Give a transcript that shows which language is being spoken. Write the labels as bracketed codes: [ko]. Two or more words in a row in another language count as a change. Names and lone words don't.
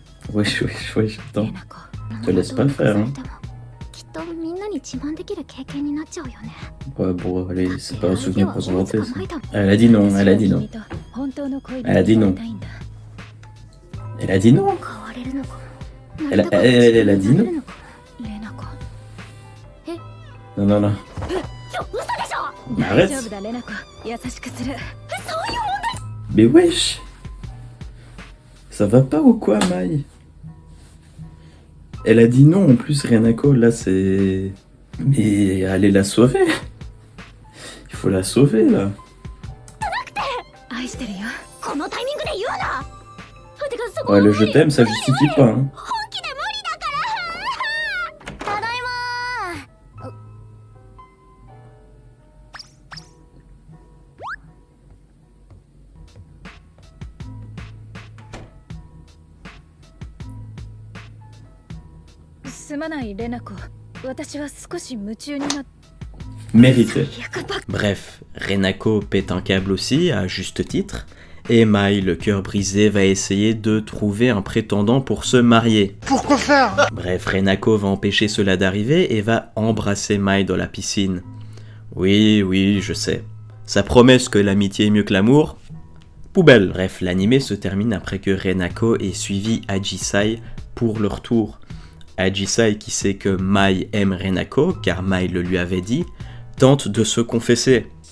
[fr] Wesh, attends. レナコ Te laisse pas faire, hein. [ja] きっとみんなに自慢できる経験になっちゃうよね [fr] Ouais, bon, allez, c'est pas un souvenir pour se vanter, ça. Elle a dit non, elle a dit non. [ja] 本当の恋人 [fr] Elle a dit non. [ja] になりたいんだ [fr] Elle a dit non. [ja] 変われるのかも [fr] Elle a dit non. レナコ Non, non, non. [ja] 嘘でしょ [fr] Mais [ja] 大丈 [fr] arrête. [ja] 夫だレナコ優しくする [fr] Mais wesh. Ça va pas ou quoi, Mai? Elle a dit non en plus, Renako, là c'est... Mais allez la sauver. Il faut la sauver là. [ja] 愛してるよこのタイミングで言うなてかそこ [fr] Ouais, le je t'aime, ça justifie pas. Hein. [ja] 本気で無理だからただいますまないレナコ私は少し夢中になっ [fr] Mérité. Bref, Renako pète un câble aussi, à juste titre, et Mai, le cœur brisé, va essayer de trouver un prétendant pour se marier. Pourquoi faire? Bref, Renako va empêcher cela d'arriver et va embrasser Mai dans la piscine. Oui, je sais. Sa promesse que l'amitié est mieux que l'amour? Poubelle. Bref, l'anime se termine après que Renako ait suivi Ajisai pour leur tour. Ajisai, qui sait que Mai aime Renako, car Mai le lui avait dit, tente de se confesser.